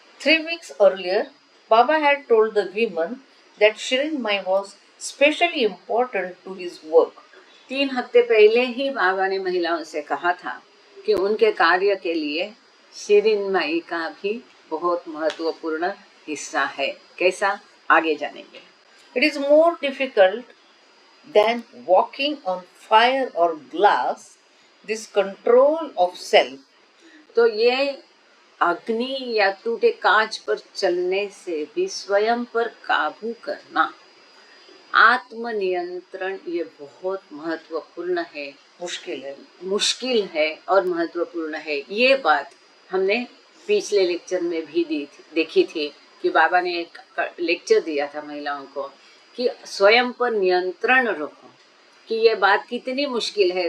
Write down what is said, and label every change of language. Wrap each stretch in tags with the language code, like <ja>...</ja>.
<en>3 weeks earlier, Baba had told the women that Shirin Mai was specially important to his work.</en> <hi>3 हफ्ते पहले ही बाबा ने महिलाओं से कहा था कि उनके कार्य के लिए शिरीन माई का भी बहुत महत्वपूर्ण हिस्सा है। कैसा? आगे जानेंगे।</hi> <en>It is more difficult than walking on fire or glass, this control of self.</en> <hi>तो ये अग्नि या टूटे कांच पर चलने से भी स्वयं पर काबू करना, आत्मनियंत्रण, ये बहुत महत्वपूर्ण है, मुश्किल है और महत्वपूर्ण है। ये बात हमने पिछले लेक्चर में भी देखी थी कि बाबा ने एक लेक्चर दिया था महिलाओं को कि स्वयं पर नियंत्रण रखो, कि ये बात कितनी मुश्किल है।</hi>